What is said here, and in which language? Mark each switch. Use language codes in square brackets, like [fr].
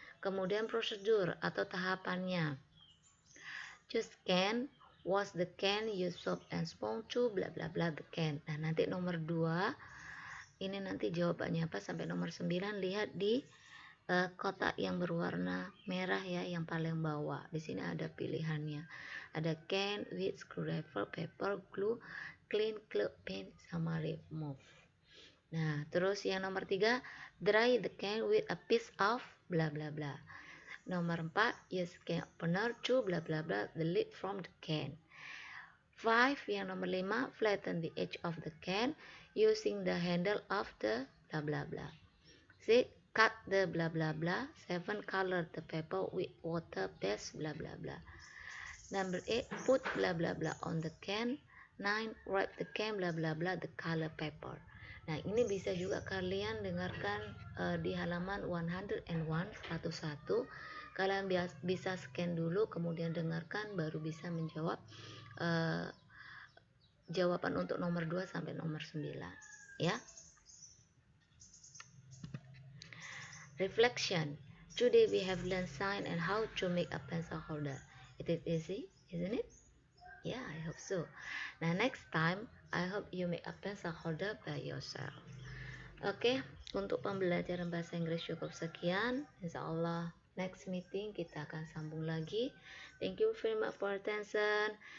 [id] Kemudian prosedur atau tahapannya: [en] choose can, wash the can, use soap and sponge to bla bla bla the can. [id] Nah, nanti nomor 2 ini nanti jawabannya apa sampai nomor 9 lihat di kotak yang berwarna merah ya, yang paling bawah. Di sini ada pilihannya. [en] Ada can, with, screwdriver, paper, glue, clean, club, paint, sama remove. [id] Nah, terus yang nomor 3, [en] dry the can with a piece of bla bla bla. [id] Nomor 4, [en] use can opener to bla bla bla the lid from the can. 5, [id] yang nomor 5, [en] flatten the edge of the can using the handle of the bla bla bla. 6, cut the bla bla bla. 7, color the paper with water based bla bla bla. Number 8, put bla bla bla on the can. 9, wrap the can bla bla bla the color paper. [id] Nah, ini bisa juga kalian dengarkan di halaman 101, 101. Kalian bisa scan dulu, kemudian dengarkan, baru bisa menjawab jawaban untuk nomor 2 sampai nomor 9 ya. [en] Reflection. Today we have learned sign and how to make a pencil holder. It is easy, isn't it? Yeah, I hope so. Now next time I hope you make a pencil holder by yourself. [id] Oke, untuk pembelajaran bahasa Inggris cukup sekian. Insya Allah [en] next meeting [id] kita akan sambung lagi. [en] Thank you very much for attention.